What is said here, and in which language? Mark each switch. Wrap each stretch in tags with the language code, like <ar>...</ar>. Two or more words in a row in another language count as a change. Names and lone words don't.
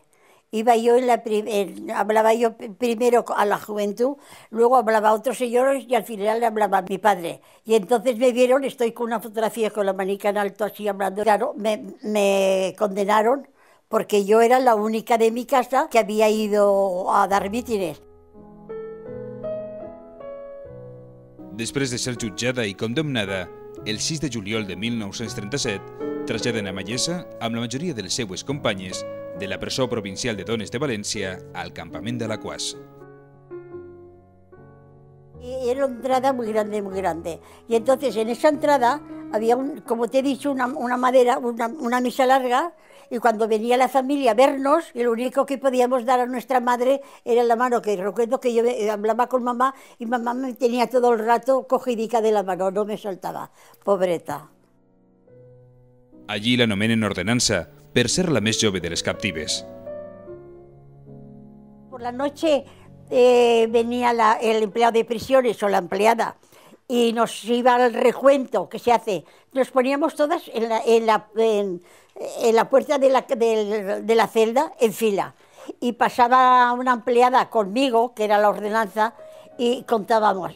<es>Hablaba yo primero a la juventud, luego hablaba a otros señores y al final le hablaba a mi padre. Y entonces me vieron, estoy con una fotografía con la manica en alto así hablando. Claro, me condenaron, porque yo era la única de mi casa que había ido a dar mítines.</es> <ca>Després de ser jutjada i condemnada, el 6 de juliol de 1937 traslladen a Mayesa amb la majoria de les seues companyes de la presó provincial de dones de València al campament d'Alaquàs.</ca> <es>Era una entrada muy grande. Y entonces en esa entrada había, como te he dicho, una madera, una mesa larga, y cuando venía la familia a vernos, lo único que podíamos dar a nuestra madre era la mano, que recuerdo que yo hablaba con mamá y mamá me tenía todo el rato cogidica de la mano, no me soltaba,</es> <ca>pobreta. Allí l'anomenen ordenança, per ser la més jove de les captives.</ca> <es>Por la noche venía el empleado de prisiones o la empleada y nos iba al recuento que se hace. Nos poníamos todas en la puerta de la celda en fila y pasaba una empleada conmigo, que era la ordenanza, y contábamos.</es>